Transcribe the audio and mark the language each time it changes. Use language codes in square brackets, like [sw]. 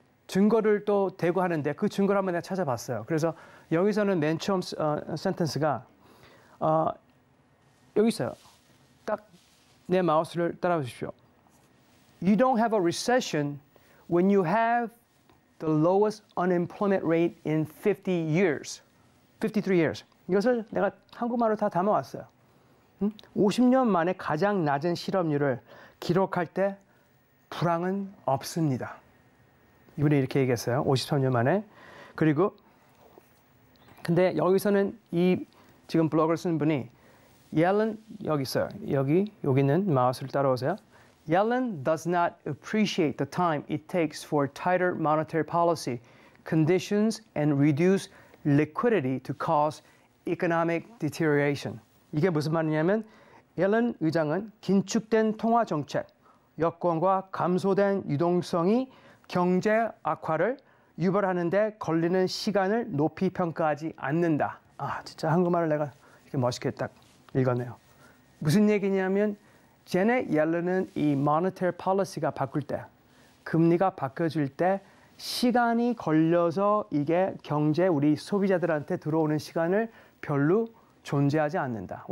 [ko] 증거를 또 대고 하는데 그 증거를 한번 내가 찾아봤어요. 그래서 여기서는 맨 처음 센텐스가 여기 있어요. 딱 내 마우스를 따라오십시오. [en] You don't have a recession when you have the lowest unemployment rate in 50 years. 53 years. [ko] 이것을 내가 한국말로 다 담아왔어요. 50년 만에 가장 낮은 실업률을 기록할 때 불황은 없습니다. 이분이 이렇게 얘기했어요. 53년 만에. 그리고 근데 여기서는 이 지금 블로그를 쓴 분이 Yellen 여기 있어요. 여기는 마우스를 따라오세요. [en] Yellen does not appreciate the time it takes for tighter monetary policy conditions and reduce liquidity to cause economic deterioration. [ko] 이게 무슨 말이냐면 옐런 의장은 긴축된 통화 정책, 여건과 감소된 유동성이 경제 악화를 유발하는 데 걸리는 시간을 높이 평가하지 않는다. 아, 진짜 한국말을 내가 이렇게 멋있게 딱 읽었네요. 무슨 얘기냐면 제넷 옐런은 이 monetary policy가 바꿀 때, 금리가 바뀌어질 때 시간이 걸려서 이게 경제 우리 소비자들한테 들어오는 시간을 별로 존재하지 않는다.